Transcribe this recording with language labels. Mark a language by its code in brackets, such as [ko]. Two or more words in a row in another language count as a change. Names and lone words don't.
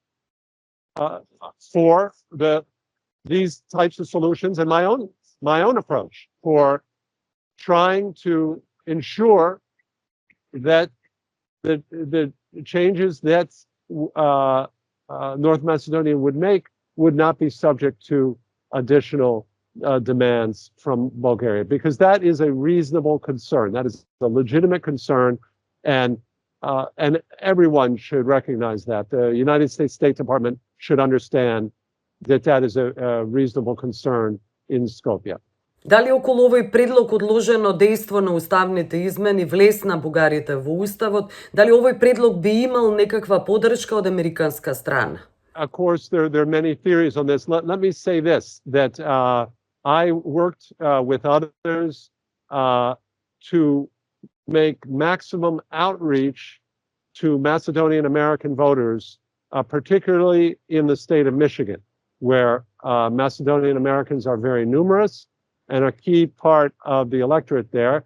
[en] for these types of solutions and my own approach for trying to ensure that the changes that North Macedonia would make would not be subject to additional demands from Bulgaria, because that is a reasonable concern. That is a legitimate concern, and everyone should recognize that. The United States State Department should understand that that is a reasonable concern in Skopje. [mk] Дали околу овој предлог одложено дејство на уставните измени влесна Бугарите во уставот, дали овој предлог би имал некаква поддршка од американска страна? [en] Of course, there are many theories on this. Let me say this, that I worked with others to make maximum outreach to Macedonian American voters, particularly in the state of Michigan, where Macedonian Americans are very numerous and a key part of the electorate there.